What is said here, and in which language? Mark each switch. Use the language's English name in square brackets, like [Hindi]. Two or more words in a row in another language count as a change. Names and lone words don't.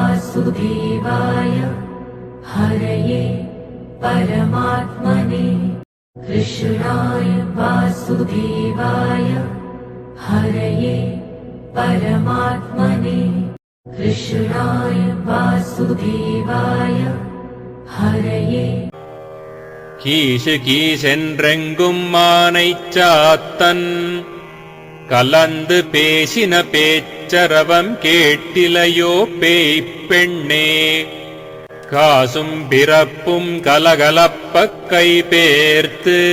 [Sanskrit] वासुदेवाय हरये परमात्मने कृष्णाय वासुदेवाय हरये परमात्मने कृष्णाय वासुदेवाय हरये [Tamil] கீசு கீசென்றெங்கும் மானைச் சாத்தன் கலந்து பேசின பேச்சரவம் கேட்டிலையோ பேய்ப் பெண்ணே காசும் பிறப்பும் கலகலப்பக் கைபேர்த்து